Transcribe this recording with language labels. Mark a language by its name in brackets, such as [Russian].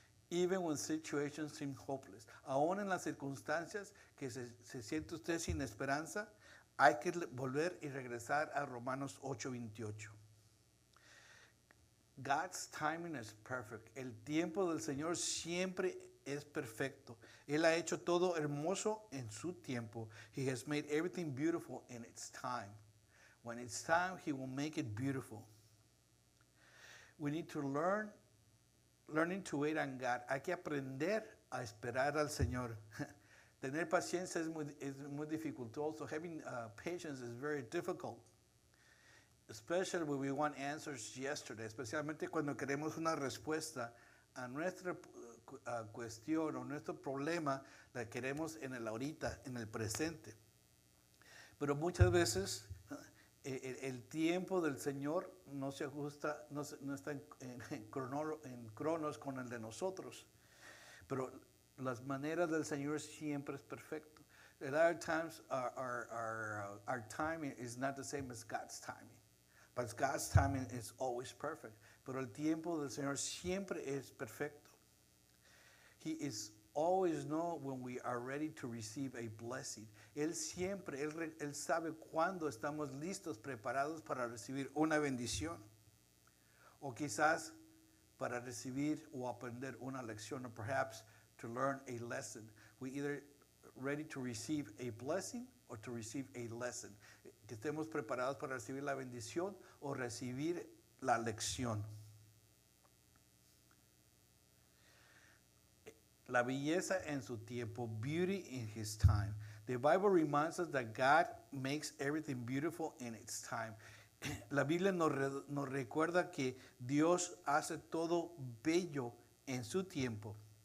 [English] Even when situations seem hopeless. [Spanish] Aún en las circunstancias que se siente usted sin esperanza, hay que volver y regresar a Romanos 8:28. [English] God's timing is perfect. [Spanish] El tiempo del Señor siempre es perfecto. Él ha hecho todo hermoso en su tiempo. [English] He has made everything beautiful in its time. When it's time, He will make it beautiful. We need to learning to wait on God. [Spanish] Hay que aprender a esperar al Señor. Tener paciencia es muy dificultoso. [English] Having patience is very difficult. Especially when we want answers yesterday, [Spanish] especialmente cuando queremos una respuesta a nuestra cuestión o nuestro problema, la queremos en el ahorita, en el presente. Pero muchas veces el tiempo del Señor no se ajusta, no está en cronos con el de nosotros. Pero las maneras del Señor siempre es perfecto. [English] At other times, our timing is not the same as God's timing. But God's timing is always perfect. [Spanish] Pero el tiempo del Señor siempre es perfecto. [English] He is always know when we are ready to receive a blessing. [Spanish] Él sabe cuándo estamos listos, preparados para recibir una bendición. O quizás para recibir o aprender una lección, [English] or perhaps to learn a lesson. We either ready to receive a blessing or to receive a lesson. [Spanish] Que estemos preparados para recibir la bendición o recibir la lección. La belleza en su tiempo, [English] beauty in His time. The Bible reminds us that God makes everything beautiful in its time. [Spanish] La Biblia nos recuerda que Dios hace todo bello en su tiempo.